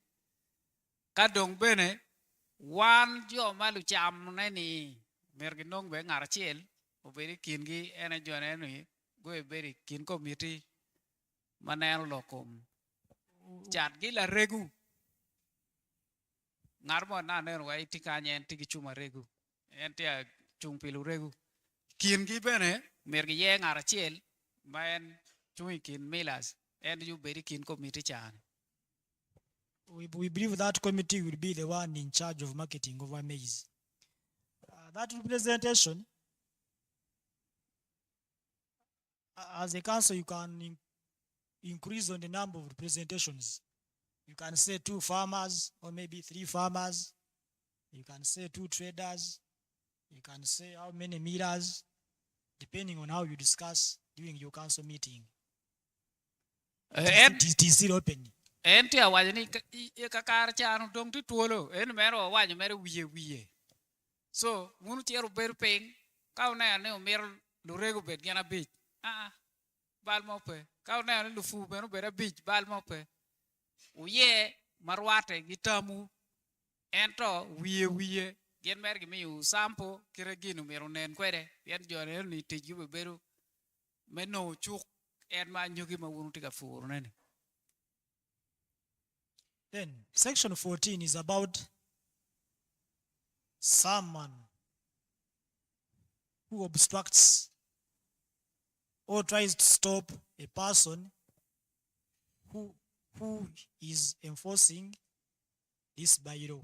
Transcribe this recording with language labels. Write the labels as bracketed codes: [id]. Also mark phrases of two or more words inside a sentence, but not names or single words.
[ach] Kadong bene wan jo malu cham neni mergi nong be ngar chiel oberi kingi ene jo neni go beri kin committee maneno lokom chat gi la regu ngar mo na neno wa itikanye en tigi chuma regu en tia chung pilu regu kin gi bene mergi ye ngar chiel ma en chung kin milas en ju beri kin committee chan. [en] We believe that committee will be the one in charge of marketing over maize. That representation, as a council, you can increase on the number of representations. You can say 2 farmers or maybe 3 farmers. You can say 2 traders. You can say how many meters, depending on how you discuss during your council meeting. It is still open. [ach] Enti awaje ni kakar chanu dong ti tuolo en mero awaje mero wiye so munu tiero ber peng kau na ne omer lurego bet gana bich bal mope kau na ne lufu beno bera bich bal mope uye marwate gitamu ento wiye gen mer gi miu sampo kire ginu mero nen kwede yen jore ni tiju beru meno chuk en ma nyugi ma wunu tiga furu nene. [en] Then, section 14 is about someone who obstructs or tries to stop a person who is enforcing this bylaw.